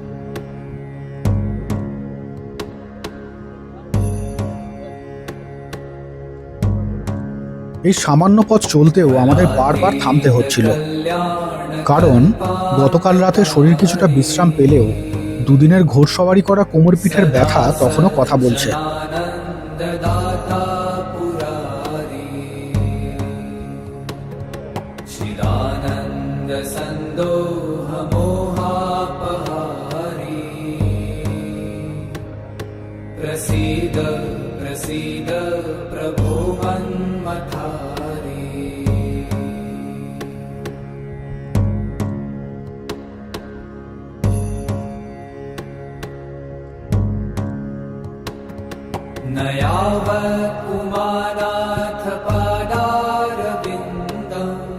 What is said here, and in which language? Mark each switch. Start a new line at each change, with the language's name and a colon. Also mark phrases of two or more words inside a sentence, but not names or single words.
Bangla: এই সামান্য পথ চলতেও আমাদের বারবার থামতে হচ্ছিল, কারণ গতকাল রাতে শরীর কিছুটা বিশ্রাম পেলেও দুদিনের ঘোড়সওয়ারি করা কোমর পিঠের ব্যথা তখনও কথা বলছে।
Sanskrit: प्रसीद प्रसीद प्रभो मन्मथारी। न यावत् उमानाथ पादारविन्दम्